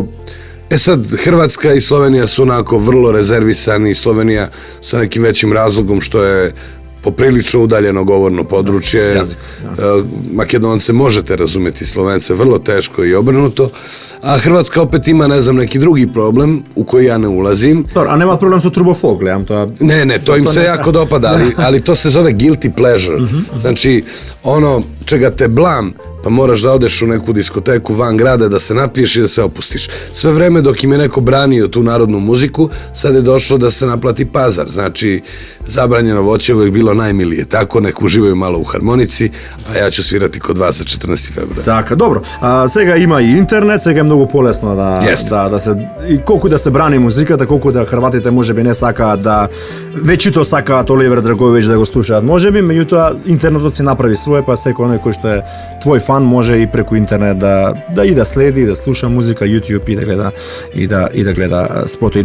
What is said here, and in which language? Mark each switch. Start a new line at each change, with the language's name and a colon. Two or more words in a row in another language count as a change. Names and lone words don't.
Serbian: Sad, Hrvatska i Slovenija su onako vrlo rezervisani, Slovenija sa nekim većim razlogom što je poprilično udaljeno govorno područje. Makedonce možete razumjeti, Slovence vrlo teško i obrnuto, a Hrvatska opet ima, ne znam, neki drugi problem u koji ja ne ulazim. A nema problem sa turbofolk, gledam to. Ne, to im se jako dopada, ali to se zove
English: guilty pleasure.
Serbian: Znači, ono čega te blam, pa moraš da odeš u neku diskoteku van grada, da se napiješ i da se opustiš. Sve vreme dok im je neko branio tu narodnu muziku, sad je došlo da se naplati pazar. Znači, zabranjeno voće uvijek bilo najmilije. Tako, nek uživaju malo u harmonici, a ja ću svirati kod vas za 14. februar. Tako, dobro.
Macedonian: Сега има и интернет, сега е многу полесно да се и колку да се брани музиката, колку да хрватите можеби не сакаат да веќито сакаат Оливер Драговиќ да го слушаат. Можеби, меѓутоа интернетот си направи свое, па секој оној кој што е твој фан може и преку интернет да и да следи, да слуша музика, YouTube и да гледа и да гледа спотои.